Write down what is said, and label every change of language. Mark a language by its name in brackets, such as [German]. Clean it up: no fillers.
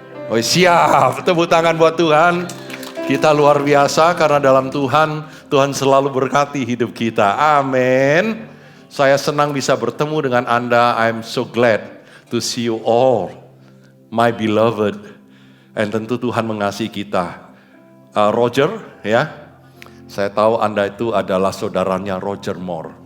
[Indonesian] Oh siap, tepuk tangan buat Tuhan. Kita luar biasa karena dalam Tuhan, Tuhan selalu berkati hidup kita. Amin. Saya senang bisa bertemu dengan Anda. [English] I'm so glad to see you all, my beloved. [Indonesian] Dan tentu Tuhan mengasihi kita. Roger, ya. Saya tahu Anda itu adalah saudaranya Roger Moore.